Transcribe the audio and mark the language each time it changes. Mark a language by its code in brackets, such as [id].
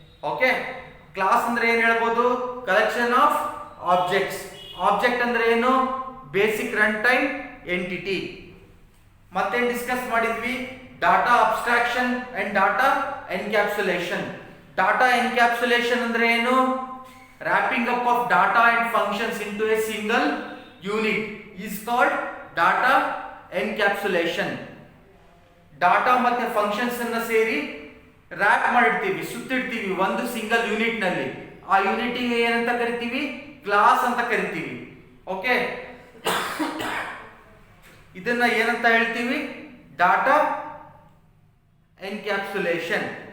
[kn] Okay, class ಅಂದ್ರೆ ಏನ್ ಹೇಳ್ಬೋದು? [en] Collection of objects. [kn] ಆಬ್ಜೆಕ್ಟ್ ಅಂದ್ರೆ ಏನು? [en] Basic run time entity. [kn] ಮತ್ತೇನ್ ಡಿಸ್ಕಸ್ ಮಾಡಿದ್ವಿ? [en] Data abstraction and data encapsulation. [kn] Data encapsulation ಅಂದ್ರೆ ಏನು? [en] wrapping up of data and functions into a single unit is called data encapsulation. [kn] Data ಮತ್ತೆ functions ಅನ್ನ ಸೇರಿ rap ಮಾಡಿರ್ತೀವಿ, ಸುತ್ತಿಡ್ತೀವಿ ಒಂದು ಸಿಂಗಲ್ ಯೂನಿಟ್ ನಲ್ಲಿ. ಆ ಯೂನಿಟಿಗೆ ಏನಂತ ಕರಿತೀವಿ? ಕ್ಲಾಸ್ ಅಂತ ಕರಿತೀವಿ. ಓಕೆ, ಇದನ್ನ ಏನಂತ ಹೇಳ್ತೀವಿ? Data encapsulation.